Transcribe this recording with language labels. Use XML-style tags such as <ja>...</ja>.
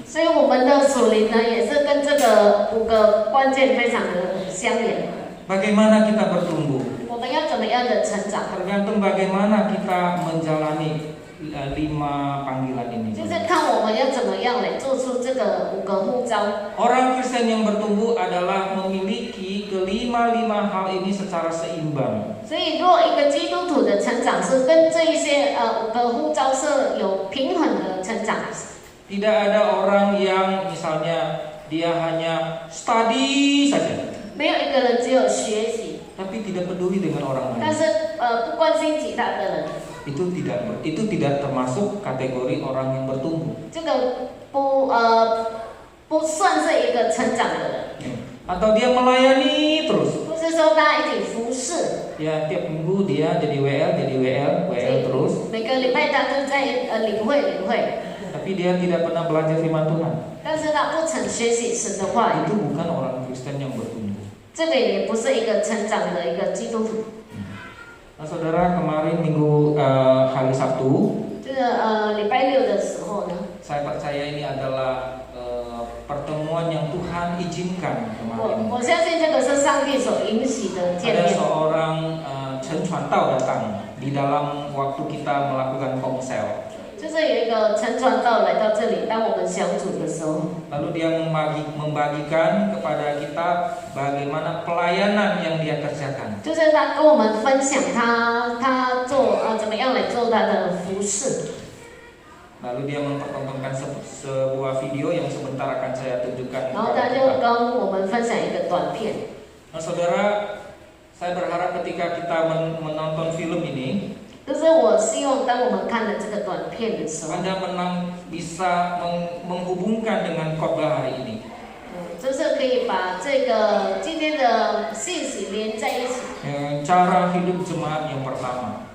<zh>所以我们的属灵呢，也是跟这个5个关键非常的相连。</zh> <id>Bagaimana kita bertumbuh?</id> <zh>我们要怎么样的成长？</zh> <id>Tergantung bagaimana kita menjalani 5 panggilan ini.</id> <zh>就是看我们要怎么样来做出这个5个呼召。</zh> <id>Orang Kristen yang bertumbuh adalah memiliki kelima-lima hal ini secara seimbang.</id> <zh>所以，如果一个基督徒的成长是跟这一些5个呼召是有平衡的成长，</zh> <id>Tidak ada orang yang misalnya dia hanya study saja,</id> <zh>没有一个人只有学习，</zh> <id>tapi tidak peduli dengan orang</id> <zh>但是不关心其他的人，</zh> <id>Itu tidak termasuk kategori orang yang bertumbuh.</id> <zh>这个不算是一个成长的人。</zh> <id>Atau dia melayani terus.</id> <zh>不是说他一起服侍，</zh> <id>Ya tiap minggu dia jadi WL terus.</id> <zh>每个礼拜他都在领会，</zh> <id>Tapi dia tidak pernah belajar firman Tuhan.</id> <zh>但是他不曾学习神的话语，</zh> <id>Itu bukan orang Kristen yang bertumbuh.</id> <zh>这个也不是一个成长的一个基督徒。</zh> <id>Nah, saudara, kemarin minggu hari Sabtu,</id> <zh>这个礼拜六的时候呢，</zh> <id>saya percaya ini adalah pertemuan yang Tuhan izinkan kemarin.</id> <zh>我相信这个是上帝所允许的见</zh> <id>Ada</id> <zh>面。</zh> <id>seorang Chen Chuan Tao datang di dalam waktu kita melakukan komsel.</id> <zh>就是有一个陈传道来到这里，当我们小组的时候，</zh> <id>Lalu dia membagikan kepada kita bagaimana pelayanan yang dia kerjakan.</id> <zh>就是他跟我们分享他做怎么样来做他的服侍。</zh> <id>Lalu dia mempertontonkan sebuah video yang sebentar akan saya tunjukkan</id> <zh>然后</zh> <id>kepada</id> <zh>他就</zh> <id>kita.</id> <zh>跟我们分享一个短片。</zh> <id>Nah, saudara, saya berharap ketika kita menonton film ini,</id> <zh>就是我希望当我们看了这个短片的时候，</zh> <id>Anda bisa menghubungkan dengan khotbah hari ini.</id> <zh>就是可以把这个今天的信息连在一起。</zh> <id>Cara hidup jemaat yang pertama.</id>